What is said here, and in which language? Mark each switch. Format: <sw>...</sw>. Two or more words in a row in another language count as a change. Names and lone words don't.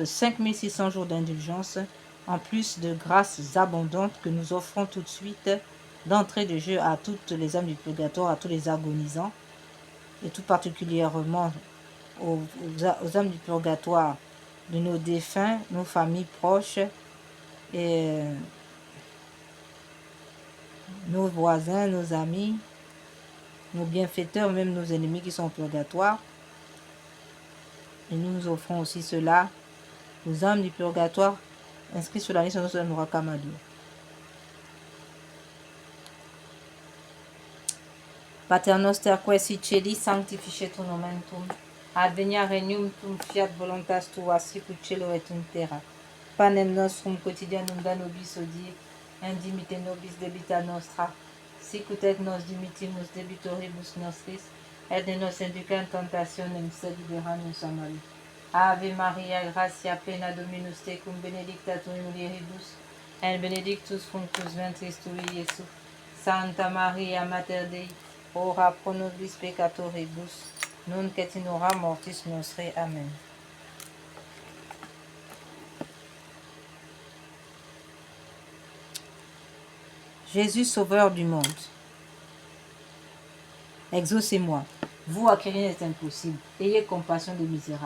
<fr>5600 jours d'indulgence en plus de grâces abondantes que nous offrons tout de suite d'entrée de jeu à toutes les âmes du purgatoire, à tous les agonisants et tout particulièrement aux âmes du purgatoire de nos défunts, nos familles proches et nos voisins, nos amis, nos bienfaiteurs, même nos ennemis qui sont au purgatoire. Et nous nous offrons aussi cela aux âmes du purgatoire inscrites sur la liste de notre Noura Kamadou.</fr> <la>Pater noster quae celi sanctificetur nomen tuum, advenia regnum tuum, fiat voluntas tua sicut cielo et in terra. Panem nostrum quotidianum da nobis hodie, indimite nobis debita nostra, sicut et nos dimitimus debitoribus nostris, et ne nos induca in tentationem, sed libera nos a malo. Ave Maria, gratia plena Dominus tecum, benedicta tu in mulieribus, et benedictus fructus ventris tui, Iesus. Santa Maria, Mater Dei, ora pro nobis peccatoribus, nunc et in hora mortis nostre. Amen.</la> <fr>Jésus, sauveur du monde, exaucez-moi. Vous à qui rien n'est impossible, ayez compassion des misérables.</fr>